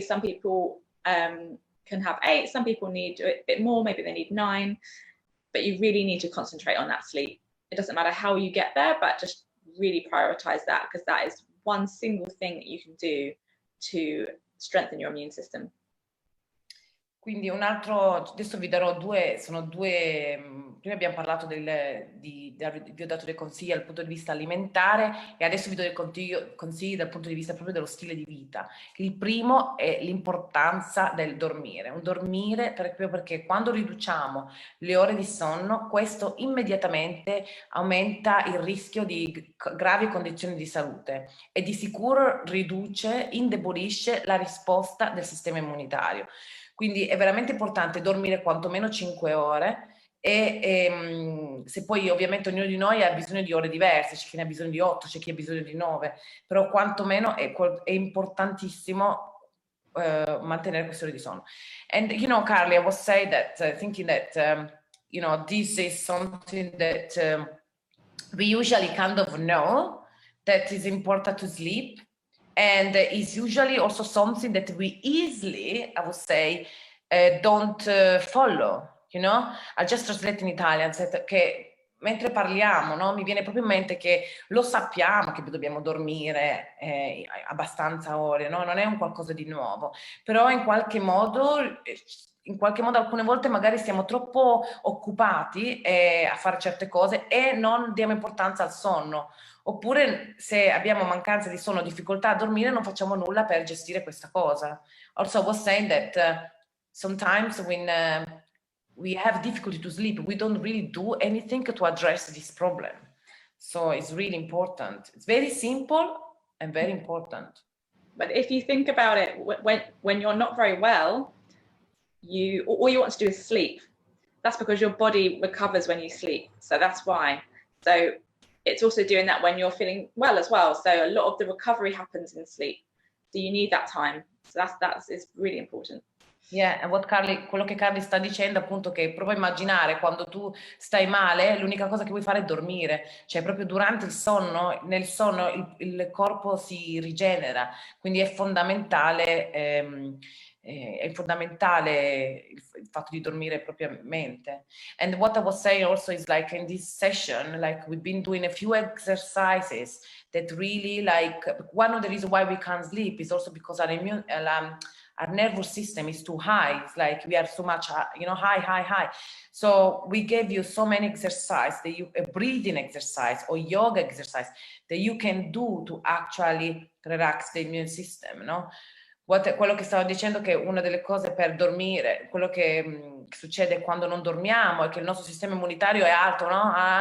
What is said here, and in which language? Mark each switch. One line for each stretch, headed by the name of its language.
English: Some people can have 8, some people need a bit more, maybe they need 9, but you really need to concentrate on that sleep. It doesn't matter how you get there, but just really prioritize that, because that is one single thing that you can do to strengthen your immune system.
Italian: Quindi adesso vi darò prima abbiamo parlato vi ho dato dei consigli dal punto di vista alimentare, e adesso vi do dei consigli dal punto di vista proprio dello stile di vita. Il primo è l'importanza del dormire, un dormire proprio perché quando riduciamo le ore di sonno, questo immediatamente aumenta il rischio di gravi condizioni di salute e di sicuro indebolisce la risposta del sistema immunitario. Quindi è veramente importante dormire quantomeno 5 ore e se poi ovviamente ognuno di noi ha bisogno di ore diverse, c'è chi ne ha bisogno di 8, c'è chi ha bisogno di 9, però quantomeno è importantissimo mantenere queste ore di sonno. And you know, Carly, I was saying that thinking that
English: you know, this is something that we usually kind of know that is important to sleep, and is usually also something that we easily, I would say, don't follow, you know? I just translate in Italian, che mentre parliamo, no?
Italian: Mi viene proprio in mente che lo sappiamo che dobbiamo dormire abbastanza ore, no? Non è un qualcosa di nuovo, però in qualche modo alcune volte magari siamo troppo occupati a fare certe cose e non diamo importanza al sonno. Oppure se abbiamo mancanza di sonno, difficoltà a dormire, non facciamo nulla per gestire questa cosa.
English: Also, I was saying that sometimes when we have difficulty to sleep, we don't really do anything to address this problem. So it's really important. It's very simple and very important. But if you think about it, when you're not very well, all you want to do is sleep. That's because your body recovers when you sleep. So that's why. So it's also doing that when you're feeling well as well. So a lot of the recovery happens in sleep. So you need that time. So that's is really important.
Italian: Yeah, and quello che Carly sta dicendo appunto, che prova a immaginare quando tu stai male, l'unica cosa che vuoi fare è dormire, cioè proprio durante il sonno, nel sonno il corpo si rigenera, quindi è fondamentale il fatto di dormire propriamente.
English: And what I was saying also is like in this session, like we've been doing a few exercises that really, like, one of the reasons why we can't sleep is also because our nervous system is too high. It's like we are so much, you know, high. So we gave you so many exercises, a breathing exercise or yoga exercise that you can do to actually relax the immune system, no?
Italian: Quello che stavo dicendo, che una delle cose per dormire, quello che succede quando non dormiamo è che il nostro sistema immunitario è alto, no?